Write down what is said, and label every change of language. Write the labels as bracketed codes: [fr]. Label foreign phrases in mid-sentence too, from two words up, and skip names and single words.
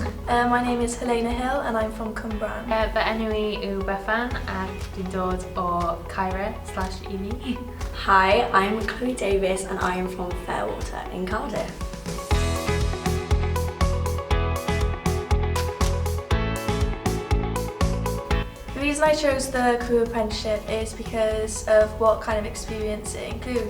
[en] My name is Helena Hill and I'm from Cwmbran. [cy] Fy enw I yw Bethan ac dwi'n dod o CRIW/uni. [en] Hi, I'm Chloe Davis and I am from Fairwater in Cardiff. The reason I chose the career apprenticeship is because of what kind of experience it includes.